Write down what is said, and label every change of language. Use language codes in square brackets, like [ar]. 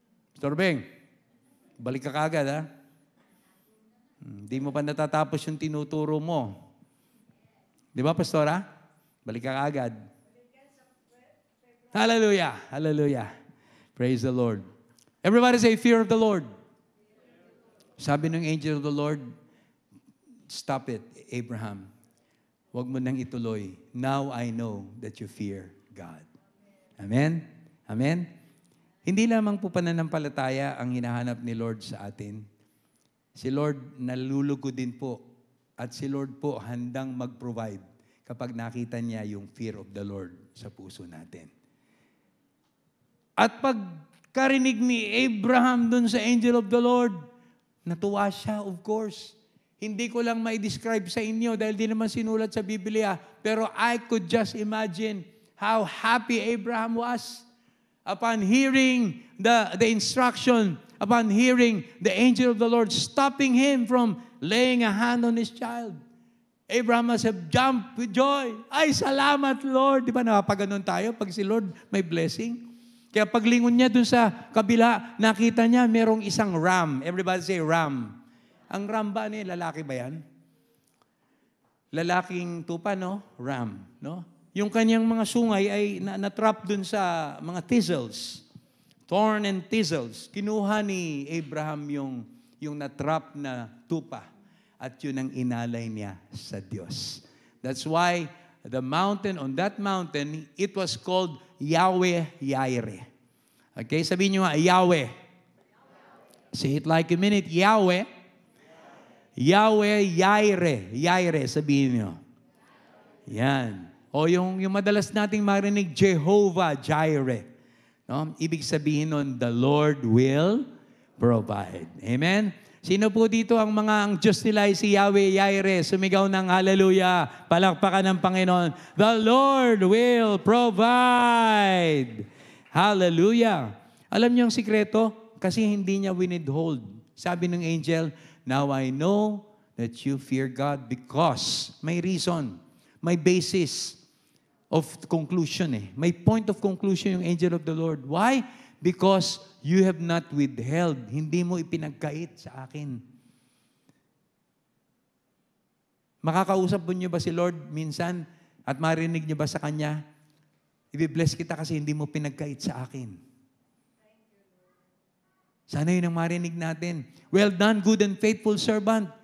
[tl] Pastora Beng, balik ka kagad, ha? Hindi mo pa natatapos yung tinuturo mo. Di ba, Pastora? Balik ka kagad. Hallelujah! Hallelujah! [en] Praise the Lord. Everybody say, fear of the Lord. [tl] Sabi ng [en] angel of the Lord, stop it, Abraham. [tl] Huwag mo nang ituloy. [en] Now I know that you fear God. Amen? Amen? [tl] Hindi lamang po pananampalataya ang hinahanap ni Lord sa atin. Si Lord nalulugo din po. At si Lord po handang mag-provide kapag nakita niya yung [en] fear of the Lord [tl] sa puso natin. At pagkarinig ni Abraham dun sa angel of the Lord, natuwa siya, of course. Hindi ko lang mai-describe sa inyo dahil di naman sinulat sa Biblia. [en] Pero I could just imagine how happy Abraham was upon hearing the instruction, upon hearing the angel of the Lord stopping him from laying a hand on his child. Abraham must have jumped with joy. [tl] Ay, salamat, Lord. Di ba napapaganon tayo pag si Lord may blessing? Kaya paglingon niya dun sa kabila, nakita niya merong isang ram. [en] Everybody say ram. [tl] Ang ram ba lalaki ba yan? Lalaking tupa, no? Ram, no? yung kanyang mga sungay ay na-trap dun sa mga thistles. [en] Thorn and thistles. [tl] Kinuha ni Abraham yung na-trap na tupa at yun ang inalay niya sa Diyos. [en] That's why on that mountain, it was called Yahweh-Yireh. [tl] Okay, sabihin nyo nga, Yahweh. [en] Say it like a minute, [tl] Yahweh. Yahweh-Yireh. Yireh, sabihin nyo. Yan. O yung madalas nating marinig, Jehovah-Jireh. No? Ibig sabihin nun, [en] the Lord will provide. Amen? [tl] Sino po dito ang Diyos nila ay si Yahweh-Yireh? Sumigaw ng hallelujah. Palakpakan ng Panginoon. [en] The Lord will provide. [tl] Hallelujah. Alam niyo ang sikreto? Kasi hindi niya winidhold. Sabi ng angel, [en] now I know that you fear God because may reason, may basis of conclusion May point of conclusion yung angel of the Lord. Why? Because you have not withheld. [tl] Hindi mo ipinagkait sa akin. Makakausap mo niyo ba si Lord minsan at marinig niyo ba sa Kanya? I-bless kita kasi hindi mo pinagkait sa akin. Sana yun ang marinig natin. [en] Well done, good and faithful servant.